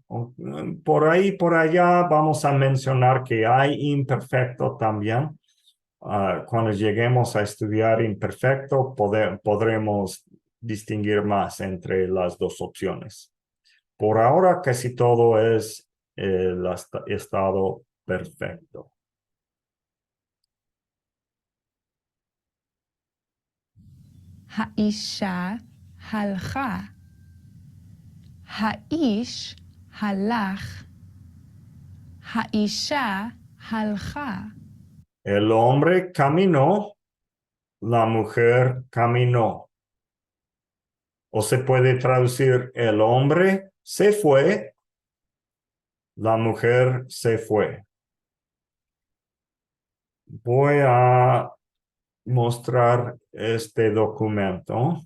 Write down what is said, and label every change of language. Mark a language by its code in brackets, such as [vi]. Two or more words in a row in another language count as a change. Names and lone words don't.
[es] Por ahí, por allá vamos a mencionar que hay imperfecto también. Cuando lleguemos a estudiar imperfecto, podremos distinguir más entre las dos opciones. Por ahora casi todo es el estado perfecto. [he] האישה הלכה. האיש הלך. האישה הלכה. [es] El hombre caminó, la mujer caminó. O se puede traducir, el hombre se fue, la mujer se fue. Voy a mostrar este documento.